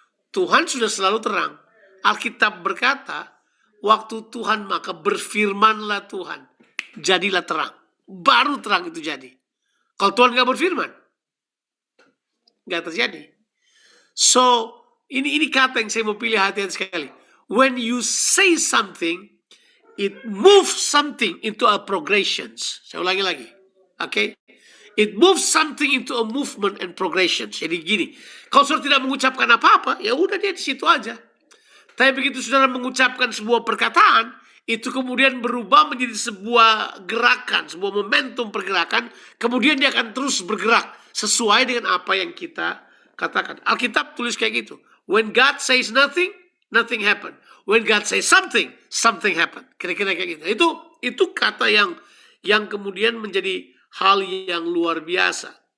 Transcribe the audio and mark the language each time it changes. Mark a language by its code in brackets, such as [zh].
[id] Tuhan sudah selalu terang. Alkitab berkata, waktu Tuhan maka berfirmanlah Tuhan. Jadilah terang. Baru terang itu jadi. Kalau Tuhan gak berfirman, gak terjadi. So, ini kata yang saya mau pilih hati-hati sekali. [en] When you say something, it moves something into a progression. [id] Saya ulangi lagi. [en] Okay? It moves something into a movement and progression. [id] Jadi gini, kalau saudara tidak mengucapkan apa-apa, ya udah dia di situ aja. Tapi begitu saudara mengucapkan sebuah perkataan, itu kemudian berubah menjadi sebuah gerakan, sebuah momentum pergerakan, kemudian dia akan terus bergerak sesuai dengan apa yang kita katakan. Alkitab tulis kayak gitu. [en] When God says nothing, nothing happen. When God says something, something happen. [id] Kira-kira kayak gitu. Itu kata yang kemudian menjadi hal yang luar biasa.